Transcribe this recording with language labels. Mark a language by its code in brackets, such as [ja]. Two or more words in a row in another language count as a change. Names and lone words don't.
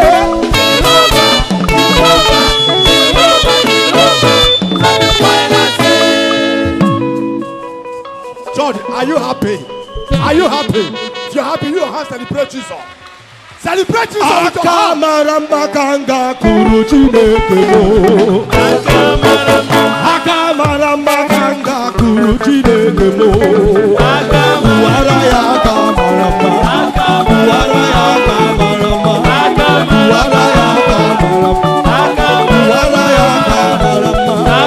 [en] George, are you happy? Are you happy? If you're happy, you have celebrate Jesus. Celebrate Jesus with your heart. [ig] Akamarambakanga kuru Chineke mo. Akamarambakanga kuru Chineke mo. Uwara ya akamaramba. Uwara ya akamaramba. Uwara ya akamaramba. Uwara ya akamaramba.